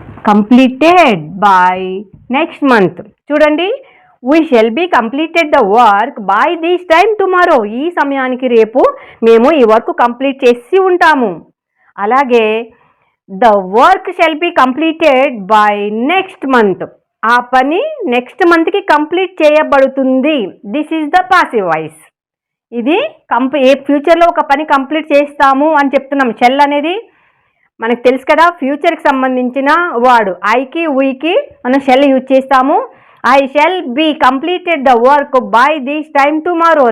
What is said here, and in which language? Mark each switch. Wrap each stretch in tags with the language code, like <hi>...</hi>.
<en>Completed by next month.</en> <te>చూడండి.</te> <en>We shall be completed the work by this time tomorrow.</en> <te>ఈ సమయానికి రేపు మేము ఈ వర్క్ కంప్లీట్ చేసి ఉంటాము. అలాగే</te> <en>the work shall be completed by next month.</en> <te>ఆ పని నెక్స్ట్ మంత్కి కంప్లీట్ చేయబడుతుంది.</te> <en>This is the passive voice.</en> <te>ఇది ఫ్యూచర్లో ఒక పని కంప్లీట్ చేస్తాము అని చెప్తున్నాం. షెల్ అనేది మనకు తెలుసు కదా, ఫ్యూచర్కి సంబంధించిన వర్డ్. ఐకి వీకి మనం షెల్ యూజ్ చేస్తాము.</te> <en>I shall be completed the work by this time tomorrow.</en>